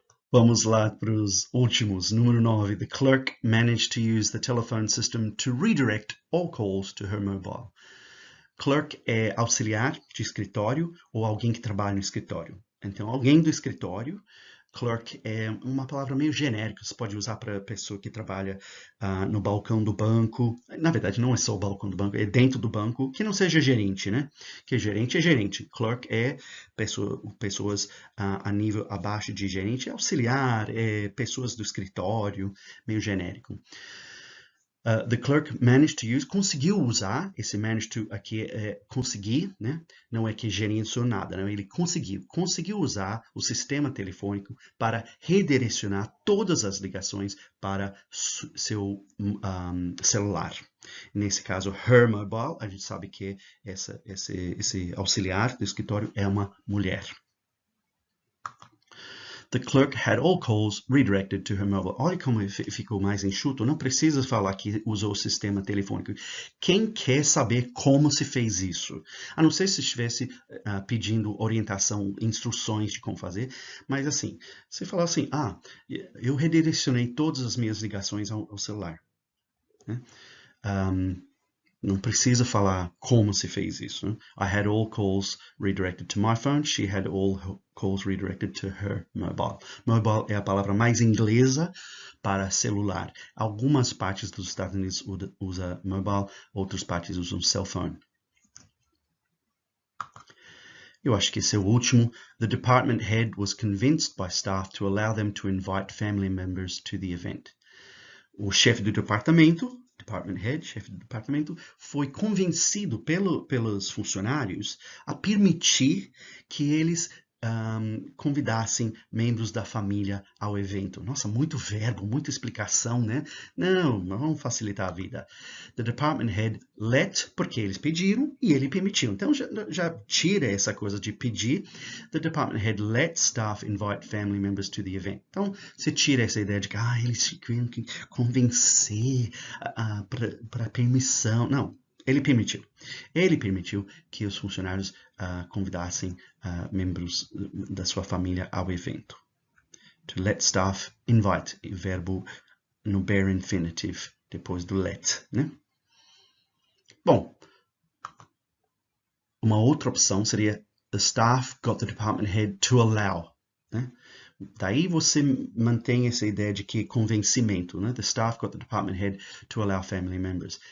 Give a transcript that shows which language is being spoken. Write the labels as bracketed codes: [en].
[pt] Vamos lá para os últimos. Número 9. [en] The clerk managed to use the telephone system to redirect all calls to her mobile. [pt] Clerk é auxiliar de escritório ou alguém que trabalha no escritório. Então, alguém do escritório. Clerk é uma palavra meio genérica, você pode usar para pessoa que trabalha no balcão do banco. Na verdade, não é só o balcão do banco, é dentro do banco, que não seja gerente, né? Que gerente é gerente. Clerk é pessoas a nível abaixo de gerente, é auxiliar, é pessoas do escritório, meio genérico. [en] The clerk managed to use, [pt] conseguiu usar, esse managed to aqui é conseguir, né? Não é que gerenciou nada, não, ele conseguiu usar o sistema telefônico para redirecionar todas as ligações para seu celular. Nesse caso, her mobile, a gente sabe que esse auxiliar do escritório é uma mulher. [en] The clerk had all calls redirected to her mobile. [pt] Olha como ficou mais enxuto. Não precisa falar que usou o sistema telefônico. Quem quer saber como se fez isso? A não ser se estivesse pedindo orientação, instruções de como fazer. Mas assim, você fala assim, eu redirecionei todas as minhas ligações ao celular. Né? Não precisa falar como se fez isso. Né? [en] I had all calls redirected to my phone. She had all calls redirected to her mobile. [pt] Mobile é a palavra mais inglesa para celular. Algumas partes dos Estados Unidos usam mobile, outras partes usam cell phone. Eu acho que esse é o último. [en] The department head was convinced by staff to allow them to invite family members to the event. [pt] O chefe do departamento, department head, chefe do departamento, foi convencido pelos funcionários a permitir que eles convidassem membros da família ao evento. Nossa, muito verbo, muita explicação, né? Não, vamos facilitar a vida. [en] The department head let, [pt] porque eles pediram e ele permitiu. Então já tira essa coisa de pedir. [en] The department head let staff invite family members to the event. [pt] Então você tira essa ideia de que eles ficam que convencer para permissão. Não. Ele permitiu. Ele permitiu que os funcionários convidassem membros da sua família ao evento. [en] To let staff invite, [pt] verbo no bare infinitive, depois do let, né? Bom, uma outra opção seria [en] the staff got the department head to allow, né? [pt] Daí você mantém essa ideia de que convencimento, né? [en] The staff got the department head to allow family members.